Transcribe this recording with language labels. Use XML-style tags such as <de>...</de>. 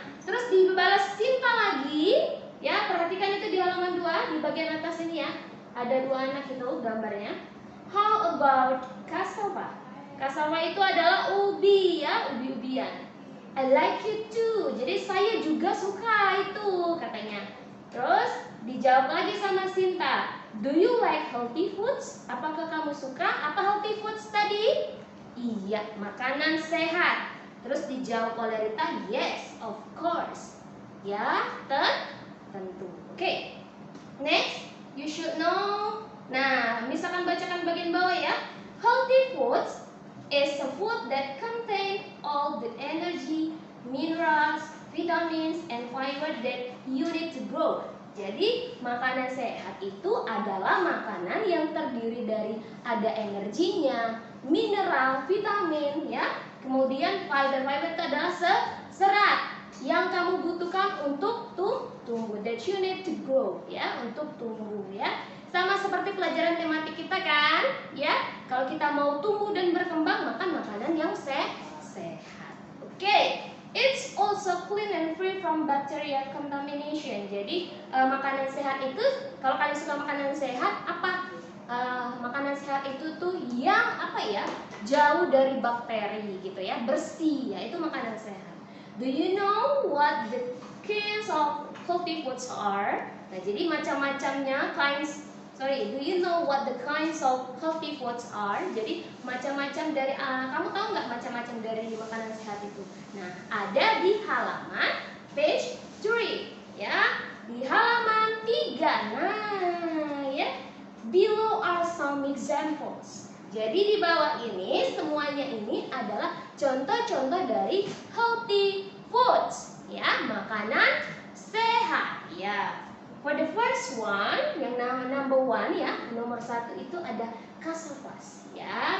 <id>Terus dibalas Sinta lagi. Ya, perhatikan itu di halaman 2 di bagian atas ini ya. Ada 2 anak itu gambarnya.</id> <en>How about cassava?</en> <id>Cassava itu adalah ubi ya, ubi-ubian.</id> <en>I like it too.</en> <id>Jadi saya juga suka itu katanya. Terus dijawab lagi sama Sinta.</id> <en>Do you like healthy foods?</en> <id>Apakah kamu suka? Apa healthy foods tadi? Iya, makanan sehat. Terus dijawab oleh Rita,</id> <en>yes, of course.</en> <id>Ya, tentu. Oke.</id> <en>Next, you should know.</en> <id>Nah, misalkan bacakan bagian bawah ya.</id> <en>Healthy foods is a food that contain all the energy, minerals, vitamins, and fiber that you need to grow.</en> <id>Jadi, makanan sehat itu adalah makanan yang terdiri dari ada energinya, mineral, vitamin ya. Kemudian fiber itu adalah serat yang kamu butuhkan untuk tumbuh,</id> <en>that you need to grow</en> <id>ya, untuk tumbuh ya. Sama seperti pelajaran tematik kita kan, ya. Kalau kita mau tumbuh dan berkembang, makan makanan yang sehat. Oke.</id> <en>It's also clean and free from bacteria contamination.</en> <id>Jadi makanan sehat itu, kalau kalian suka makanan sehat, apa? Makanan sehat itu tuh yang apa ya? Jauh dari bakteri gitu ya, bersih ya, itu makanan sehat.</id> <en>Do you know what the kinds of healthy foods are?</en> <id>Nah, jadi macam-macamnya</id> <en>do you know what the kinds of healthy foods are?</en> <id>Jadi macam-macam dari kamu tahu nggak macam-macam dari makanan sehat itu? Nah, ada di halaman page 3 ya. Di halaman 3. Nah, ya.</id> <en>Below are some examples.</en> <id>Jadi di bawah ini semuanya ini adalah contoh-contoh dari healthy foods ya, makanan sehat ya.</id> <en>For the first one,</en> <id>yang number one ya, nomor 1 itu ada cassavas ya.</id>